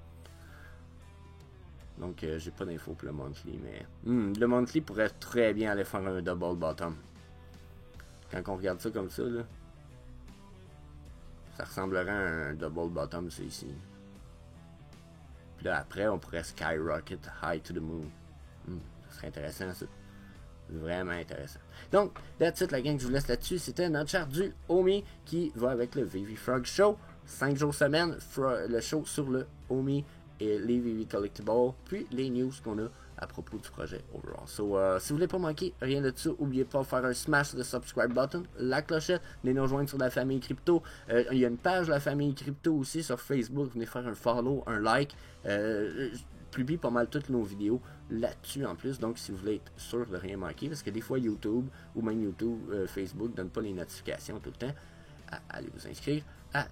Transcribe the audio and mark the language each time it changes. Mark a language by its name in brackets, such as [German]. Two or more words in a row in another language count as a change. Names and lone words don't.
[French] Donc, j'ai pas d'infos pour le monthly, mais... le monthly pourrait très bien aller faire un [English] double bottom. [French] Quand on regarde ça comme ça, là, ça ressemblerait à un [English] double bottom, [French] c'est ici. Puis là, après, on pourrait [English] skyrocket high to the moon. [French] Ça serait intéressant, ça. Vraiment intéressant. Donc, [English] that's it, [French] la gang, je vous laisse là-dessus. C'était notre chart du Omi qui va avec le Vivi Frog Show. 5 jours semaine, le show sur le Omi et les Vivi Collectibles, puis les news qu'on a à propos du projet overall. So, si vous voulez pas manquer rien de ça, n'oubliez pas de faire un smash de [English] subscribe button, [French] la clochette, venez nous rejoindre sur la famille crypto. Il y a une page de la famille crypto aussi sur Facebook, venez faire un follow, un like. Je publie pas mal toutes nos vidéos là-dessus en plus, donc si vous voulez être sûr de rien manquer, parce que des fois YouTube ou même YouTube, Facebook donne pas les notifications tout le temps, allez vous inscrire à tout ça.